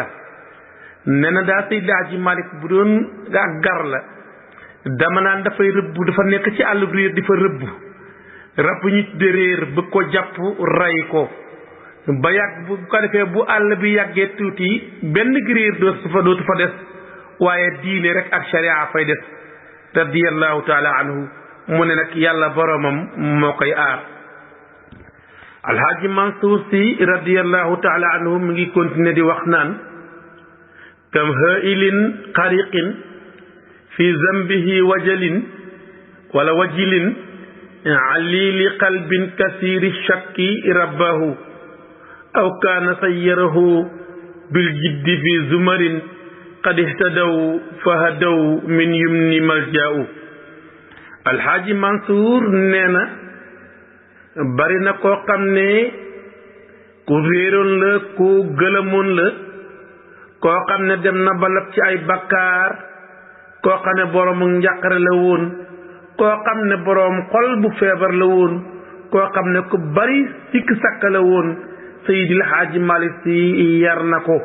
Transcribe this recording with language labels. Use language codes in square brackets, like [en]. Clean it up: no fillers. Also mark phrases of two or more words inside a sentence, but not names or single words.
[wo] nee na daa Seydi Haaji Malick bu doon ak gar la dama naan dafay rëbb dafa nekk ci àll réer di fa rëbb rab ñu tudde réer bëgg ko jàpp ray ko ba yàgg bu ko defee bu àll bi yàggee tuuti benn réer dootu fa des waaye diine rek ak sharia fay des [ar] رضي الله تعالى عنه [wo] mu ne nag yàlla boromam moo koy aar. alhaaji Mansour si [ar] رضي الله تعالى عنه [wo] mi ngi continuer di wax naan [ar] كم هائل غريق في ذنبه وجل ولا وجل عليل قلب كسير شك ربه أو كان سيره بالجد في زمر قد اهتدوا فهدوا من يمن ملجأ. [wo] alhaaji Mansour nee na bari na koo xam ne ku réeroon la ku gëlëmoon la koo xam ne dem na ba lab ci ay bakkaar koo xam ne boroomu njàqare la woon koo xam ne boroom xol bu feebar la woon koo xam ne ku bari sikk sàkka la woon Seydil Haaji Malick Sy yar na